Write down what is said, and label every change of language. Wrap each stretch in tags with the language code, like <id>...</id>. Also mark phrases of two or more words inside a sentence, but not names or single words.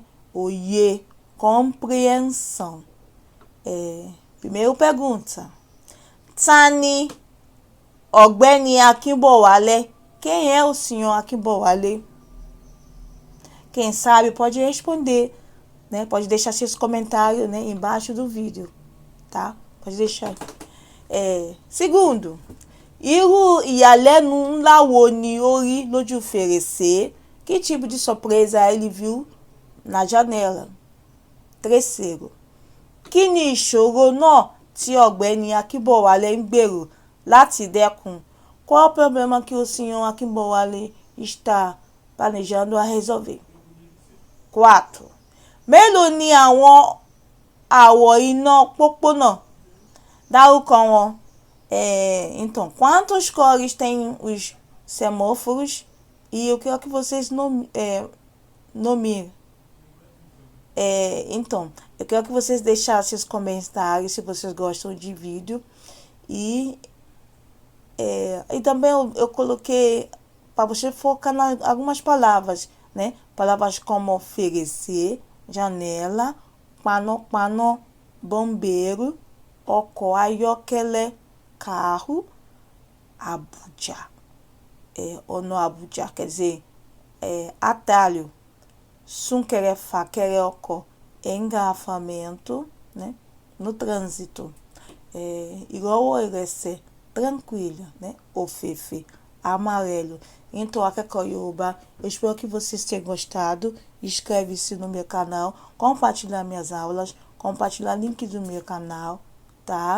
<pt>Oye, compreensão. Primeira pergunta:</pt> <yo>ta ni Ọ̀gbẹ́ni Akínbọ̀wálé?</yo> <pt>Quem é o senhor Akínbọ̀wálé? Quem sabe pode responder, né? Pode deixar seus comentários, né, embaixo do vídeo, tá? Pode deixar. Segundo,</pt> <yo>irú ìyàlẹ́nu ńlá wo ni ó rí lójú fèrèsé?</yo> <pt>Que tipo de surpresa ele viu na janela? Terceiro,</pt> <yo>kí ni ìṣòro náà tí Ọ̀gbẹ́ni Akínbọ̀wálé ń gbèrò láti dẹ́kun?</yo> <pt>Qual o problema que o senhor Akínbọ̀wálé está planejando a resolver? 4.</pt> <yo>Mélòó ni àwọn àwọ̀ iná pópónà? Dárúkọ wọn.</yo> <pt>Então, quantas cores tem os semáforos? E eu quero que vocês nominem. Então, eu quero que vocês deixassem seus comentários se vocês gostam de vídeo. E também eu coloquei para você focar em algumas palavras, né? Palavras como oferecer, janela, pano, bombeiro,</pt> <yo>ọkọ̀ ayọ́kẹ́lẹ́, carro, Abuja. Ọ̀nà Abuja,</yo> <pt>quer dizer, atalho,</pt> <yo>súnkẹrẹ-fàkẹrẹ ọkọ̀,</yo> <pt>engarrafamento, né? No trânsito.</pt> <yo>Ìrọ̀wọ́ ìrẹsẹ̀,</yo> <pt>tranquila, né? Ofefe, amarelo, em troca com Yoruba. Eu espero que vocês tenham gostado. Inscreve-se no meu canal, compartilhar minhas aulas, compartilhar link do meu canal, tá?</pt>